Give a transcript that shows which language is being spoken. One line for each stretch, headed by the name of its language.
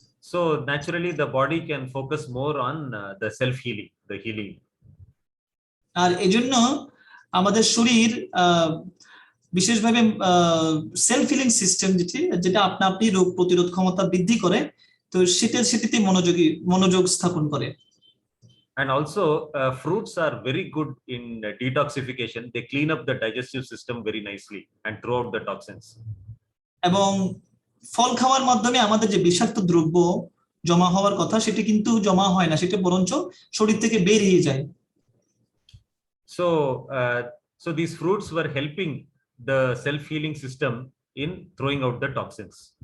English: So naturally the body can focus more on the self healing, the healing.
Bangla: আর এজন্য আমাদের শরীর বিশেষভাবে self healing system যেটা আপনি রোগ প্রতিরোধ ক্ষমতা বৃদ্ধি করে, তো সেটিতে মনোযোগ স্থাপন করে।
English: And also fruits are very good in detoxification. They clean up the digestive system very nicely and throw out the toxins.
Bangla: এবং ফল খাওয়ার মাধ্যমে আমাদের যে বিষাক্ত দ্রব্য জমা হওয়ার কথা সেটি কিন্তু জমা হয় না, সেটা বরঞ্চ শরীর থেকে বের হয়ে যায়।
English: So these fruits were helping the self healing system in throwing out the toxins.